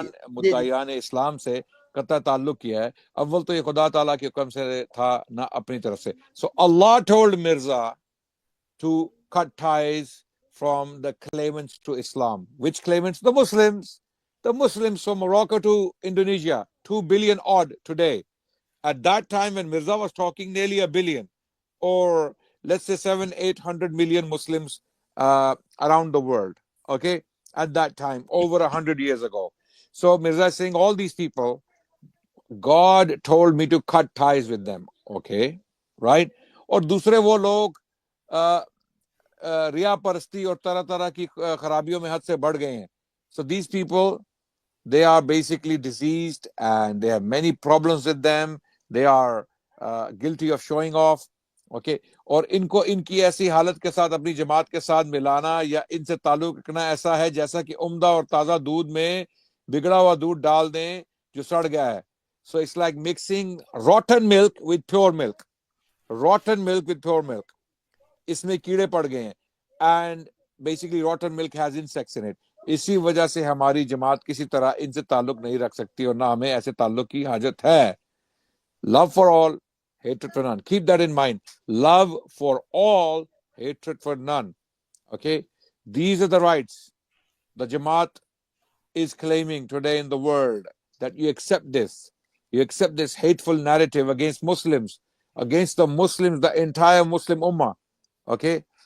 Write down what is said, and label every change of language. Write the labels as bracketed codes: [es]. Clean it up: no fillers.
[hi] मुद्दायान इस्लाम से कता ताल्लुक किया है. अव्वल तो ये खुदा ताला के हुक्म से था ना अपनी तरफ से. [en] So Allah told Mirza to cut ties from the claimants to Islam. Which claimants? The Muslims. The Muslims from Morocco to Indonesia, 2 billion odd today. At that time when Mirza was talking, nearly a billion, or let's say 700-800 million Muslims around the world. Okay, at that time, over 100 years ago. So Mirza is saying all these people, God told me to cut ties with them. Okay, right? [hi] और दूसरे वो लोग रिया परस्ती और तरह तरह की खराबियों में हद से बढ़ गए हैं. [en] So these people, they are basically diseased and they have many problems with them. They are guilty of showing off. [hi] Okay, और इनको इनकी ऐसी हालत के साथ अपनी जमात के साथ मिलाना या इनसे ताल्लुक रखना ऐसा है जैसा कि उम्दा और ताज़ा दूध में बिगड़ा हुआ दूध डाल दें जो सड़ गया है. [en] So it's like mixing rotten milk with pure milk. Rotten milk with pure milk. [hi] इसमें कीड़े पड़ गए हैं. [en] And basically rotten milk has insects in it. [hi] इसी वजह से हमारी जमात किसी तरह इनसे ताल्लुक नहीं रख सकती और ना हमें ऐसे ताल्लुक की हाजत है. [en] Love for all, hatred for none. Keep that in mind. Love for all, hatred for none. Okay? These are the rights the Jamaat is claiming today in the world, that you accept this. You accept this hateful narrative against Muslims, against the Muslims, the entire Muslim Ummah. Okay?